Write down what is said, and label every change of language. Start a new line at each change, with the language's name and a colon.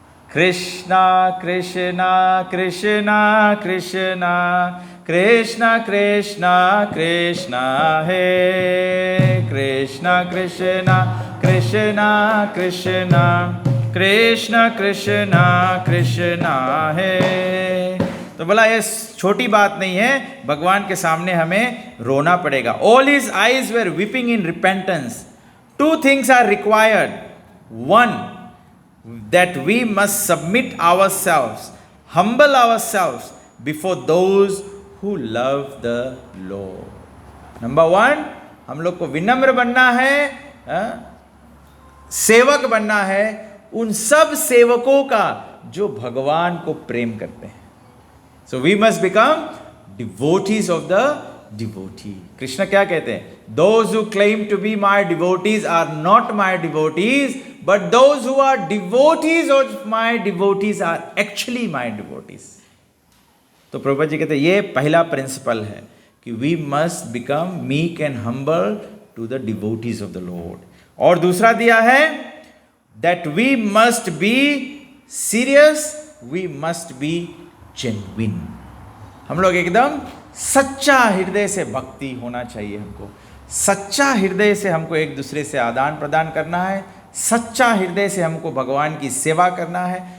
Hindi: कृष्णा कृष्णा कृष्णा कृष्णा कृष्णा कृष्णा कृष्णा हे कृष्णा कृष्णा कृष्णा कृष्णा कृष्णा कृष्णा कृष्णा है। तो बोला ये छोटी बात नहीं है, भगवान के सामने हमें रोना पड़ेगा।
English: All his eyes were weeping in repentance. Two things are required. One, that we must submit ourselves, humble ourselves before those who love the Lord. Number one,
Hindi: हम लोग को विनम्र बनना है, सेवक बनना है उन सब सेवकों का जो भगवान को प्रेम करते हैं।
English: So we must become devotees of the devotee.
Hindi: Krishna क्या कहते हैं?
English: Those who claim to be my devotees are not my devotees, but those who are devotees of my devotees are actually my devotees.
Hindi: तो प्रभुपाद जी कहते हैं ये पहला principal है
English: कि we must become meek and humble to the devotees of the Lord.
Hindi: और दूसरा दिया है
English: That we must be serious, we must be genuine.
Hindi: हम लोग एकदम सच्चा हृदय से भक्ति होना चाहिए हमको, सच्चा हृदय से हमको एक दूसरे से आदान प्रदान करना है, सच्चा हृदय से हमको भगवान की सेवा करना है।